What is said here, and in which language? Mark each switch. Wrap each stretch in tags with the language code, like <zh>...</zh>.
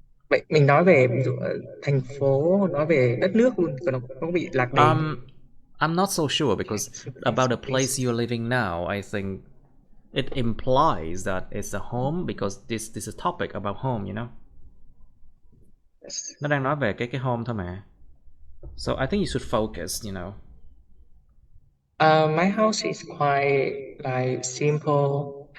<vi>Vậy mình nói về ví dụ thành phố, nói về đất nước luôn, còn nó bị lạc đề.</vi> <en>I'm not so sure because about the place you're living now, I think it implies that it's a home because this is a topic about home,</en> <vi>Nó đang nói về cái home thôi mà.</vi> <en>So I think you should focus, you know. My house is quite like simple.</en>